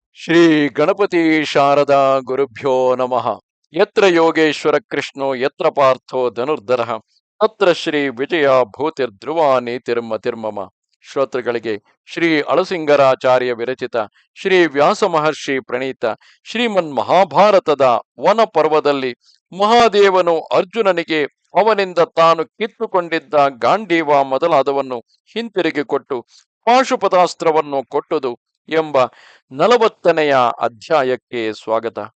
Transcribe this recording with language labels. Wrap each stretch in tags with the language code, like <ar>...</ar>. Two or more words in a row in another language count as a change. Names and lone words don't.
<sa>ಶ್ರೀ ಗಣಪತಿ ಶಾರದಾ ಗುರುಭ್ಯೋ ನಮಃ. ಯತ್ರ ಯೋಗೇಶ್ವರ ಕೃಷ್ಣೋ ಯತ್ರ ಪಾರ್ಥೋ ಧನುರ್ಧರಃ ತತ್ರ ಶ್ರೀ ವಿಜಯ ಭೂತಿರ್ಧ್ರುವ ನೀತಿರ್ಮತಿರ್ಮಮ.</sa> <kn>ಶ್ರೋತೃಗಳಿಗೆ ಶ್ರೀ ಅಳಸಿಂಗರಾಚಾರ್ಯ ವಿರಚಿತ ಶ್ರೀ ವ್ಯಾಸ ಮಹರ್ಷಿ ಪ್ರಣೀತ ಶ್ರೀಮನ್ ಮಹಾಭಾರತದ ವನ ಪರ್ವದಲ್ಲಿ ಮಹಾದೇವನು ಅರ್ಜುನನಿಗೆ ಅವನಿಂದ ತಾನು ಕಿತ್ತುಕೊಂಡಿದ್ದ ಗಾಂಡೀವ ಮೊದಲಾದವನ್ನು ಹಿಂತಿರುಗಿ ಕೊಟ್ಟು ಪಾಶುಪತಾಸ್ತ್ರವನ್ನು ಕೊಟ್ಟುದು ಎಂಬ 40ನೆಯ ಅಧ್ಯಾಯಕ್ಕೆ ಸ್ವಾಗತ.</kn>